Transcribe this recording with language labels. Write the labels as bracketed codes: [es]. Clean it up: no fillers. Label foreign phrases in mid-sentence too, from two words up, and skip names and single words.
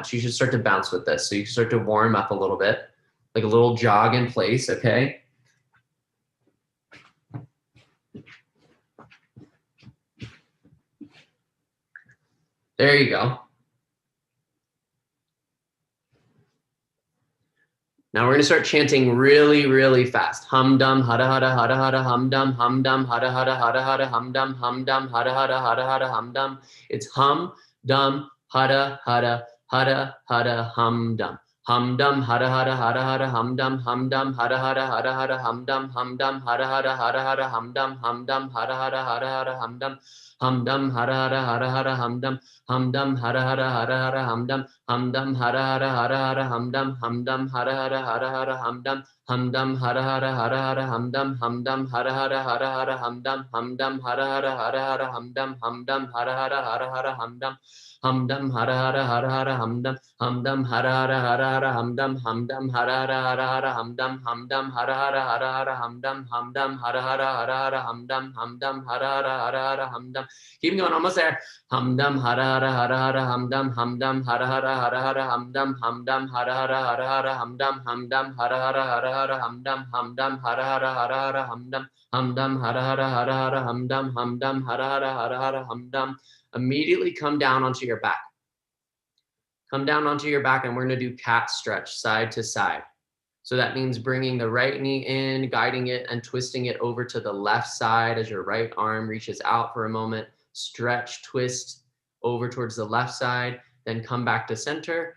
[en] You should start to bounce with this. So you start to warm up a little bit, like a little jog in place, okay? There you go. Now we're gonna start chanting really, really fast. Hum dum hada hada hada hada hum dum hada hada hada hada hum dum hada hada hada hada hum dum. It's hum dum hada hada hada hada hum dum. Hum dum hada hada hada hada hum dum hada hada hada hada hum dum hada hada hada hada hum dum hada hada hada hada hum dum hada hada hada hada hum dum hada hada hada hada hum dum hara hara hara hara hamdam hara hara hara hara hamdam hara hara hara hara hamdam hara hara hara hara hamdam hara hara hara hara hamdam hara hara hara hara hamdam hara hara hara hara hamdam hara hara hara hara hamdam hara hara hara hara hamdam hara hara hara hara hamdam hara hara hara hara hamdam hara hara hara hara hamdam. Keep going, almost there. Hamdam hara hara hara hara hamdam hara hara hara hara hamdam hara hara hara hara hamdam hara hara hara hara hamdam hara hara hara hara hamdam hara hara hara hara hamdam hara hara hara hara hamdam. Immediately come down onto your back. Come down onto your back, and we're going to do cat stretch side to side. So that means bringing the right knee in, guiding it and twisting it over to the left side as your right arm reaches out for a moment. Stretch, twist over towards the left side, then come back to center.